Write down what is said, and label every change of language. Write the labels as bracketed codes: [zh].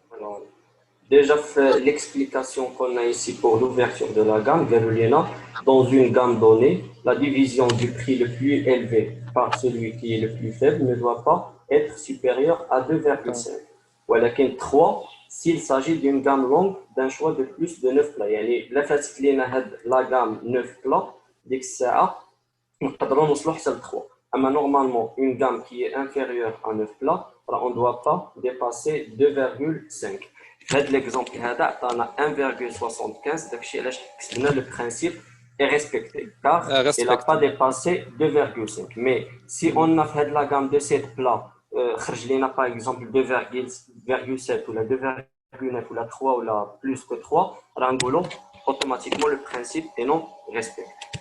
[fr] Alors, déjà, fait l'explication qu'on a ici pour l'ouverture de la gamme, Verulina, dans une gamme donnée, la division du prix le plus élevé par celui qui est le plus faible ne doit pas être supérieure à 2,5. [ar] ولكن [fr] 3 s'il s'agit d'une gamme longue d'un choix de plus de 9 plats. [ar] يعني لا فاتت لينا هاد لا [fr] gamme 9 plats [ar] ديك الساعة نقدروا نوصلوا حتى ل 3. أما [fr] normalement une gamme qui est inférieure à 9 plats, on ne doit pas dépasser 2,5. [ar] في هذا [fr] l'exemple [ar] هذا عطانا 1,75 داكشي علاش كتبنا [fr] le principe est respecté car il n'a pas dépassé 2,5. Mais si on a fait la gamme de 7 plats [ar] خرج لنا [fr] par exemple 2,7 ou 2,9 ou 3 ou plus que 3, [ar] راه نقولوا [fr] automatiquement le principe est non respecté.